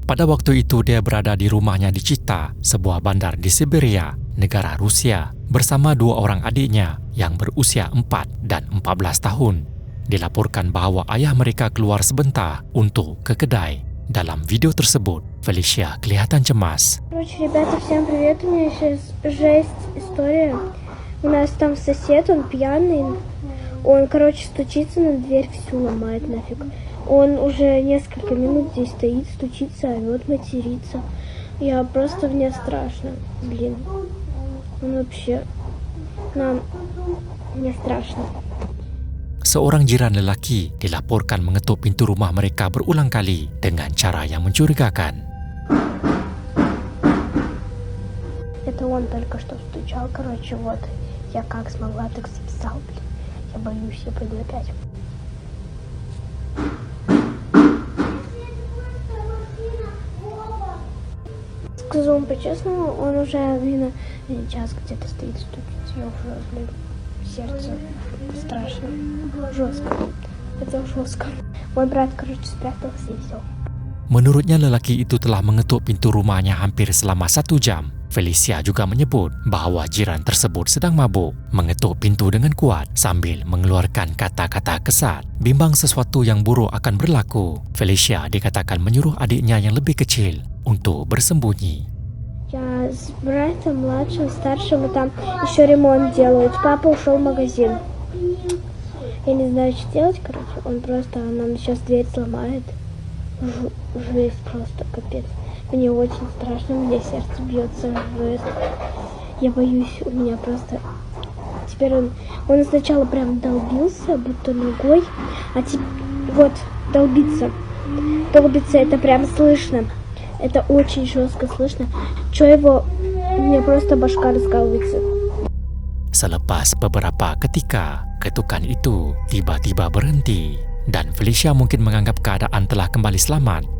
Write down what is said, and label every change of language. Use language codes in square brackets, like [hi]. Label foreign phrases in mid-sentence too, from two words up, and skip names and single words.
[ms] Pada waktu itu dia berada di rumahnya di Chita, sebuah bandar di Siberia, negara Rusia, bersama dua orang adiknya yang berusia 4 dan 14 tahun. Dilaporkan bahawa ayah mereka keluar sebentar untuk ke kedai. Dalam video tersebut, Felicia kelihatan cemas. [ru] Короче, ребята, всем привет. У меня сейчас жесть история. У нас там сосед, он пьяный. Он, короче, стучится на дверь, всю ломает нафиг. Он уже несколько минут здесь стоит, стучится, орёт, матерится. Я просто, мне страшно. Блин. Он вообще... Мне страшно. [ms] Seorang jiran lelaki dilaporkan mengetuk pintu rumah mereka berulang kali dengan cara yang mencurigakan. [ru] Это он только что стучал, короче, вот. Я как смогла, так записал, блин. Я боюсь, я пойду опять. Скажу вам по-честному, он уже, блин, час где-то стоит, стучит. Я уже, блин, сердце страшно. Жестко. Это жестко. Мой брат, короче, спрятался и все. [ms] Menurutnya lelaki itu telah mengetuk pintu rumahnya hampir selama 1 jam. Felicia juga menyebut bahawa jiran tersebut sedang mabuk, mengetuk pintu dengan kuat sambil mengeluarkan kata-kata kesat. Bimbang sesuatu yang buruk akan berlaku, Felicia dikatakan menyuruh adiknya yang lebih kecil untuk bersembunyi. [ru] Я с братом младшим, старшим, и там еще ремонт делают. Папа ушел в магазин. Я не знаю, что делать, короче. Он просто нам сейчас дверь сломает. Жесть просто, капец. Мне очень страшно, у меня сердце бьется, жесть. Я боюсь, у меня просто... Теперь он сначала прям долбился, будто ногой, а теперь вот долбится. Долбится, это прям слышно. Это очень жестко слышно. Чё его... У меня просто башка раскалывается. [ms] Selepas beberapa ketika, ketukan itu tiba-tiba berhenti dan Felicia mungkin menganggap keadaan telah kembali selamat.